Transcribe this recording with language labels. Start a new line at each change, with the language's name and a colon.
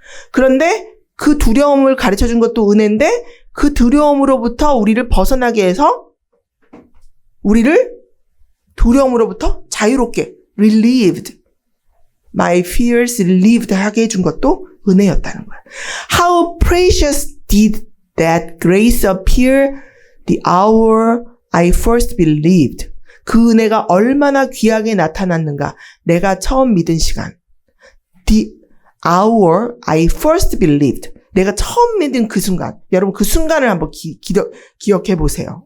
Korean: 그런데 그 두려움을 가르쳐준 것도 은혜인데 그 두려움으로부터 우리를 벗어나게 해서 우리를 두려움으로부터 자유롭게 relieved
English: my fears relieved
Korean: 하게 해준 것도 은혜였다는 거야.
English: How precious did that grace appear the hour I first believed.
Korean: 그 은혜가 얼마나 귀하게 나타났는가. 내가 처음 믿은 시간.
English: The hour I first believed.
Korean: 내가 처음 믿은 그 순간. 여러분 그 순간을 한번 기억해 보세요.